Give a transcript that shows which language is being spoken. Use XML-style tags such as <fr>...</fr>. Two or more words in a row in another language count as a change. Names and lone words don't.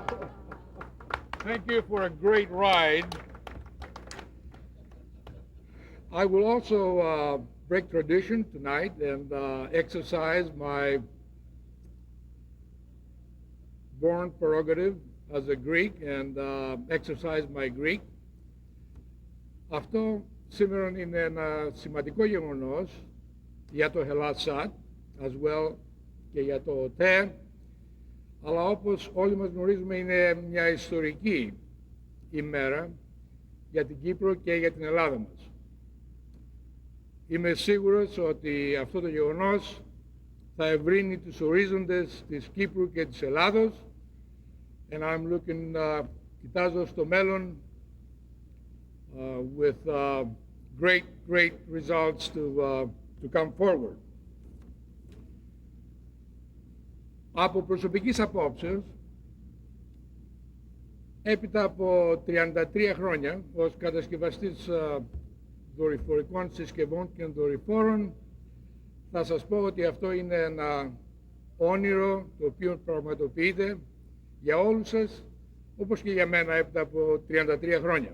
<en>Thank you for a great ride. I will also break tradition tonight and exercise my born prerogative as a Greek and exercise my Greek.</en> <el>Αυτό σήμερα είναι ένα σημαντικό γεγονός για το HellatSat,</el> <en>as well</en> <el>και για το ΟΤΕ, αλλά όπως όλοι μας γνωρίζουμε είναι μια ιστορική ημέρα για την Κύπρο και για την Ελλάδα μας. Είμαι σίγουρος ότι αυτό το γεγονός θα ευρύνει τους ορίζοντες της Κύπρου και της Ελλάδος,</el> <en>and I'm looking,</en> <el>κοιτάζω στο μέλλον</el> <en>with great results to come forward.</en> <el>Από προσωπικής απόψεως, έπειτα από 33 χρόνια ως κατασκευαστής δορυφορικών συσκευών και δορυφόρων, θα σας πω ότι αυτό είναι ένα όνειρο το οποίο πραγματοποιείται για όλους σας, όπως και για μένα έπειτα από 33 χρόνια.</el>